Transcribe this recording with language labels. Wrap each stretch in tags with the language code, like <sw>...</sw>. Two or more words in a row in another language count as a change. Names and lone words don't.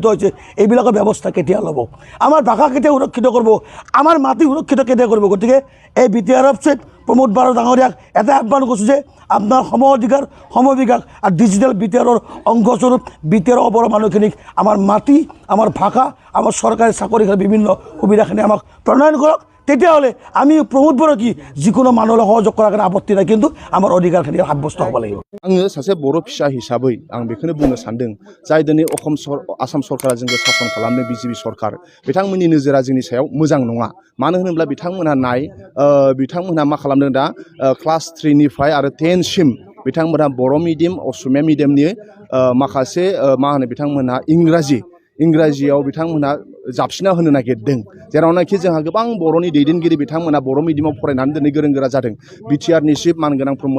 <as>হৈছে এইবিলাকৰ ব্যৱস্থা কেতিয়া ল'ব আমাৰ ভাষা কেতিয়া সুৰক্ষিত কৰিব আমাৰ মাটি সুৰক্ষিত কেতিয়া কৰিব গতিকে এই BTR অফিচত প্ৰমোদ বৰডাঙৰীয়াক এটা আহ্বান কৰিছোঁ যে আপোনাৰ সম অধিকাৰ সমবিকাশ আৰু ডিজিটেল BTRৰ অংশস্বৰূপ BTR অবৰ মানুহখিনিক আমাৰ মাটি আমাৰ ভাষা আমাৰ চৰকাৰী চাকৰি বিভিন্ন সুবিধাখিনি আমাক প্ৰণয়ন কৰক তেতিয়াহ'লে আমি প্ৰমোদ বড়ো কি যিকোনো মানুহলৈ সহযোগ কৰাৰ কাৰণে আপত্তি নাই কিন্তু আমাৰ অধিকাৰখিনি সাব্যস্ত হ'ব লাগিব</as> <brx>आङो सासे बर' फिसा हिसाबै आं बेखौनो बुंनो सानदों जाय दिनै आसाम सरकारा जोंखौ सासन खालामदों BJP सरकार बिथांमोननि नोजोरा जोंनि सायाव मोजां नङा मानो होनोब्ला बिथांमोनहा मा खालामदों दा क्लास 3 निफ्राय आरो 10 सिम बिथांमोनहा बर' मिडियाम असमिया मिडियामनि माखासे मा होनो बिथांमोनहा इंराजियाव बिथांमोनहा जाबसिना होनो नागिरदों जेरावनाखि जोंहा गोबां बर'नि दैदेनगिरि बिथांमोना बर' मिडियामाव फरायनानै दिनै गोरों गोरा जादों BTRनि चिफ मानगोनां प्रमोद</brx>